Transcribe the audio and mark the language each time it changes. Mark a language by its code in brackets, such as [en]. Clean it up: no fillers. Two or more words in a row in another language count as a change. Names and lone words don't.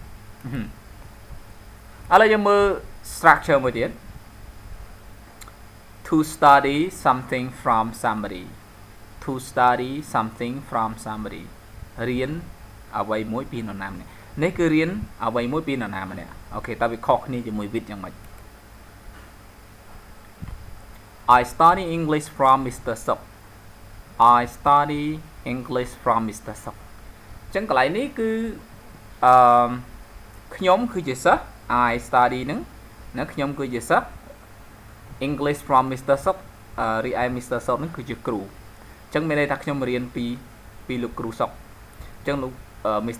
[km] ឥឡូវយើងមើល structure មួយទៀត [en] to study something from somebody to study something from somebody [km] រៀនអ្វីមួយពីនរណាម្នាក់នេះគឺរៀនអ្វីមួយពីនរណាម្នាក់អូខេតើវាខុសគ្នាជាមួយ with យ៉ាងម៉េច [en] I study English from Mr. Sok I study English from Mr. [km] Sok អញ្ចឹងកន្លែងនេះគឺខ្ញុំគឺជាសិស្ស [en] I study [km] ហ្នឹងខ្ញុំគឺជាសិស្ស [en] English from Mr. [km] Sok រីឯ Mr. Sok ហ្នឹងគឺជាគ្រូអញ្ចឹងមានន័យថាខ្ញុំរៀនពីលោកគ្រូសុកអញ្ចឹងលោក Mr.